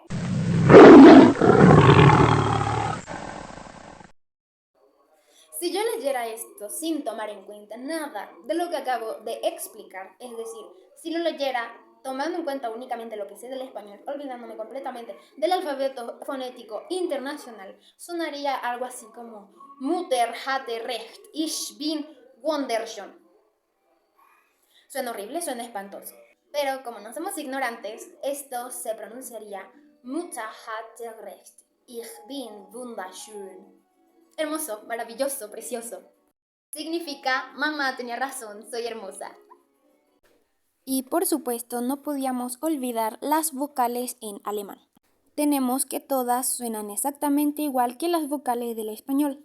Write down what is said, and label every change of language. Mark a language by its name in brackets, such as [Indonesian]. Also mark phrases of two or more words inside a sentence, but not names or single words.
[Spanish] Si yo leyera esto sin tomar en cuenta nada de lo que acabo de explicar, es decir, si lo leyera tomando en cuenta únicamente lo que sé del español, olvidándome completamente del alfabeto fonético internacional, sonaría algo así como [German] Mutter hatte recht, ich bin wunderschön. [Spanish] Suena horrible, suena espantoso. Pero como no somos ignorantes, esto se pronunciaría [German] Mutter hatte recht, ich bin wunderschön. [Spanish] Hermoso, maravilloso, precioso. Significa, mamá tenía razón, soy hermosa. Y por supuesto no podíamos olvidar las vocales en alemán. Tenemos que todas suenan exactamente igual que las vocales del español.